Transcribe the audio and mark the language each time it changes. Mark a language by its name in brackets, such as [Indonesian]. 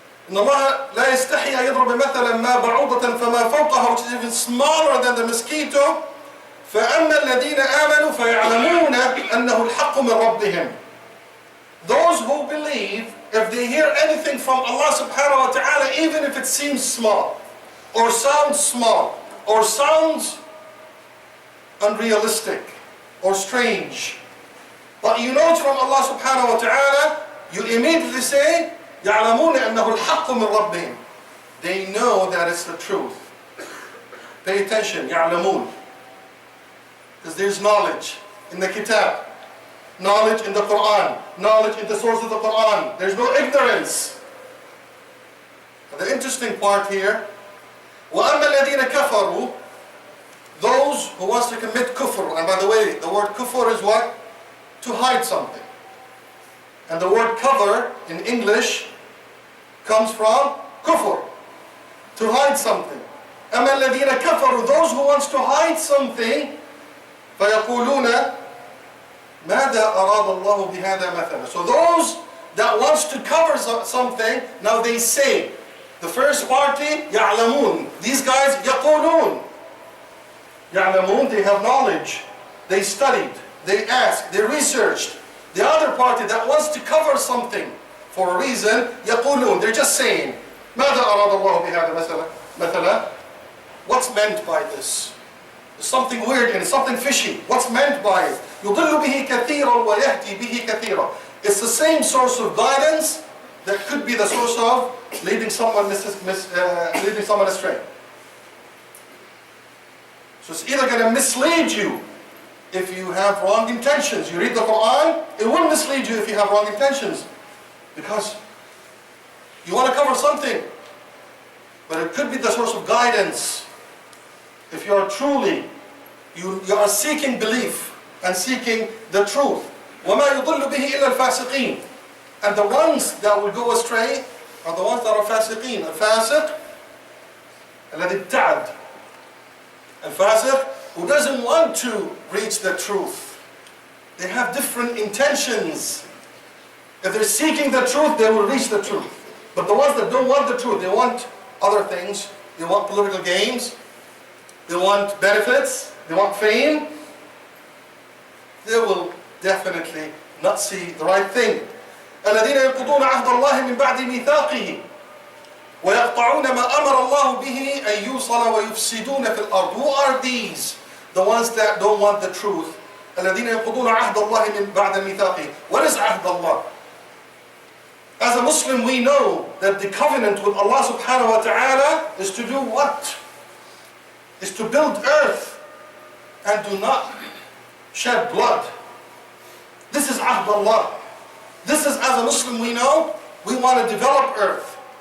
[Arabic] إن الله لا يستحي أن يضرب مثلا ما بعوضة فما فوقها, [English] which is even smaller than the mosquito. [Arabic] فأما الذين آمنوا فيعلمون أنه الحق من ربهم. [English] Those who believe, if they hear anything from Allah subhanahu wa ta'ala, even if it seems small, or sounds unrealistic, or strange, but you know it's from Allah subhanahu wa ta'ala, you immediately say, [Arabic] يعلمون أنه الحق من ربهم. [English] They know that it's the truth. Pay attention, يعلمون. Because there's knowledge in the kitab, knowledge in the Quran, knowledge in the source of the Quran. There's no ignorance. But the interesting part here, [Arabic] وَأَمَّا الَّذِينَ كَفَرُوا, [English] those who wants to commit kufr. And by the way, the word kufr is what? To hide something. And the word cover in English comes from kufr, to hide something. [Arabic] أَمَّا الَّذِينَ كَفَرُوا, [English] those who wants to hide something, [Arabic] فَيَقُولُونَ مَاذَا أَرَادَ اللَّهُ بِهَذَا مَثَلًا. [English] So those that wants to cover something, now they say, the first party, يَعْلَمُونَ. These guys, [Arabic] يَقُولُونَ. يَعْلَمُونَ, [English] they have knowledge. They studied, they asked, they researched. The other party that wants to cover something for a reason, يَقُولُونَ. They're just saying, [Arabic] مَاذَا أَرَادَ اللَّهُ بِهَذَا مَثَلًا. [English] What's meant by this? There's something weird in it, something fishy. What's meant by it? [Arabic] يُضِلُّ بِهِ كَثِيرًا وَيَهْدِي بِهِ كَثِيرًا. [English] It's the same source of guidance that could be the source of leading someone astray. So it's either going to mislead you if you have wrong intentions. You read the Quran, it will mislead you if you have wrong intentions. Because you want to cover something, but it could be the source of guidance. If you are truly, you are seeking belief and seeking the truth. [Arabic] وَمَا يُضِلُّ بِهِ إِلَّا الْفَاسِقِينَ. [English] And the ones that will go astray are the ones that are fasiqeen. [Arabic] Al-fasiq, الذي ابتعد. [English] Al-fasiq, who doesn't want to reach the truth. They have different intentions. If they're seeking the truth, they will reach the truth. But the ones that don't want the truth, they want other things. They want political gains. They want benefits. They want fame. They will definitely not see the right thing. [Arabic] الذين ينقضون عهد الله من بعد ميثاقه ويقطعون ما أمر الله به أن يوصل ويفسدون في الأرض. [English] Who are these? The ones that don't want the truth. [Arabic] الذين ينقضون عهد الله من بعد ميثاقه. [English] What is عهد الله? As a Muslim, we know that the covenant with Allah subhanahu wa ta'ala is to do what? Is to build earth and do not shed blood. This is عهد Allah. This is, as a Muslim, we know, we want to develop earth.